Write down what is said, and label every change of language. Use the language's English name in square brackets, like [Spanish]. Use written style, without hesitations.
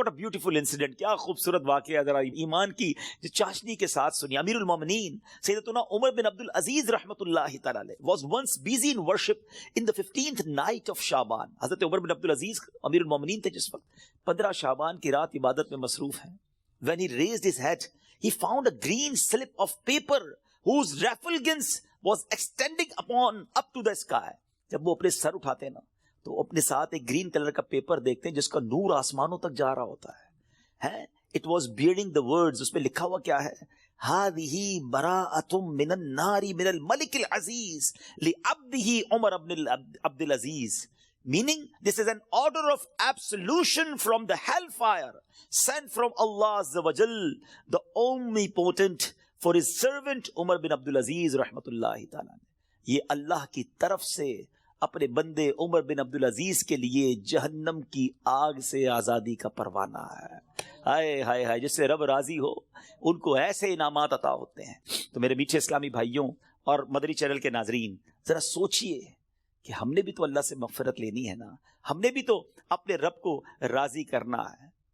[English] What a beautiful incident, [Urdu] کیا خوبصورت واقعہ, ذرا ایمان کی جو چاشنی کے ساتھ سنی. [English] امیر المومنین سیدتنا عمر بن عبد العزیز رحمۃ اللہ تعالی علیہ was once busy in worship in the 15th night of Shaban. [Urdu] حضرت عمر بن عبد العزیز امیر المومنین تھے جس وقت 15 شعبان کی رات عبادت میں مصروف ہیں. [English] When he raised his head, he found a green slip of paper whose refulgence was extending up to the sky. [Urdu] جب وہ اپنے سر اٹھاتے ہیں نا تو اپنے ساتھ ایک گرین کلر کا پیپر دیکھتے ہیں جس کا نور آسمانوں تک جا رہا ہوتا ہے. [English] It was bearing the words, [Urdu] اس میں لکھا ہوا کیا ہے, [Arabic] هذه براءة من النار من الملك العزيز لعبده عمر بن عبد العزيز. [English] meaning this is an order of absolution from the hellfire sent from Allah Azza wa Jal, the omnipotent, for his servant Umar bin Abdul Aziz rahmatullahi ta'ala. [Urdu] یہ اللہ کی طرف سے اپنے بندے عمر بن عبد العزیز کے لیے جہنم کی آگ سے آزادی کا پروانہ ہے. ہائے ہائے ہائے، جس سے رب راضی ہو ان کو ایسے انعامات عطا ہوتے ہیں. تو میرے میٹھے اسلامی بھائیوں اور مدنی چینل کے ناظرین، ذرا سوچئے کہ ہم نے بھی تو اللہ سے مغفرت لینی ہے نا، ہم نے بھی تو اپنے رب کو راضی کرنا ہے.